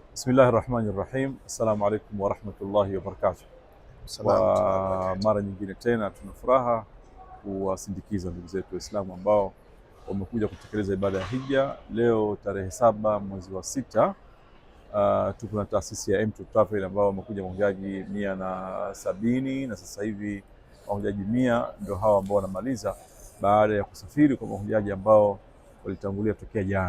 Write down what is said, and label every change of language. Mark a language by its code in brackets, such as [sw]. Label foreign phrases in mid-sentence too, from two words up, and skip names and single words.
[ar] بسم الله الرحمن الرحيم السلام عليكم ورحمة الله وبركاته. [sw] Kwa mara nyingine tena tuna furaha kuwasindikiza ndugu zetu Waislamu ambao wamekuja kutekeleza ibada ya hija leo tarehe 7 mwezi wa 6. Tuko na taasisi ya M2 Travel ambao wamekuja mahujaji 170 na sasa hivi mahujaji 100 ndio hawa ambao wanamaliza baada ya kusafiri kwa mahujaji ambao walitangulia tokea jana.